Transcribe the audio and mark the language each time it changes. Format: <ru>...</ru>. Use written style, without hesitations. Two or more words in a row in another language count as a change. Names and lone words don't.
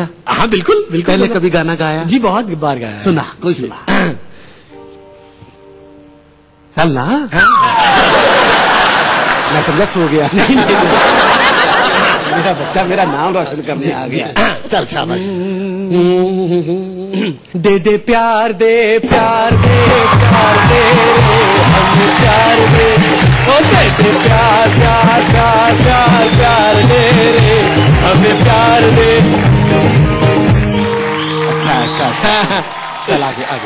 <hi>हाँ बिल्कुल बिल्कुल। पहले कभी गाना गाया? जी बहुत बार गाया। सुना कोई सुना? चल ना। मैं समझा सो गया। मेरा बच्चा मेरा नाम रोशन करने आ गया। चल शाबाश। दे दे प्यार दे प्यार दे प्यार दे हमें प्यार दे, ओ दे दे प्यार प्यार प्यार प्यार प्यार दे रे हमें प्यार दे। अच्छा चल आगे आगे।</hi>